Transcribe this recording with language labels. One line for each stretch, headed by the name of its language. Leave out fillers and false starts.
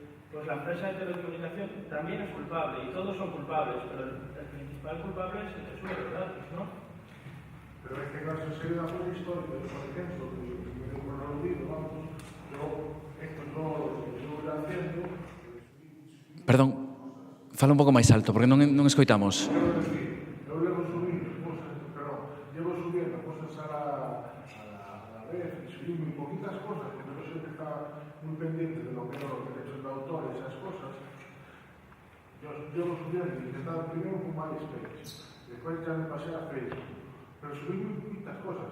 Spanish: Pues la empresa de telecomunicación también es culpable y todos son culpables, pero el principal culpable es el que sube los datos, ¿no? Pero en este caso sería una cosa histórica, por ejemplo, que por el olvido, vamos, yo estos no los que estuve haciendo.
Galician: Perdón, fala un pouco máis alto, porque non escoitamos.
Spanish: Yo llevo subiendo cosas a la red, subí muy poquitas cosas, porque yo siempre estaba muy pendiente de lo que eran los derechos de autor y esas cosas. Yo llevo subiendo y estaba primero con MySpace, después ya me pasé a Facebook, pero subí muy poquitas cosas.